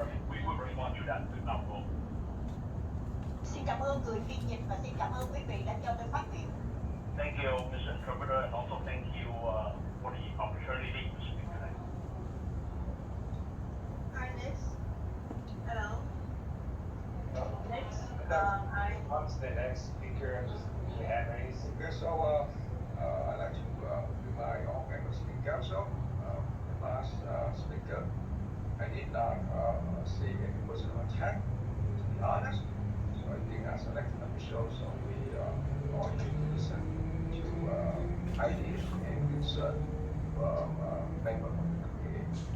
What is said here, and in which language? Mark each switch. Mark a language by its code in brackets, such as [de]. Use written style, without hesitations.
[en] We will respond to that with our vote. [vi] Xin cảm ơn người phiên dịch và xin cảm ơn quý vị đã cho tôi phát biểu. [en] Thank you, Mr. Interpreter, and also thank you for the opportunity to speak today. Hi, next. Hello. Next, On to the next speaker, just we have any speaker, so I'd like to remind all members of the council, the last speaker, I did not see any personal attack, to be honest, so I think as elected officials, so we all need to listen to ideas and concern from members of the committee.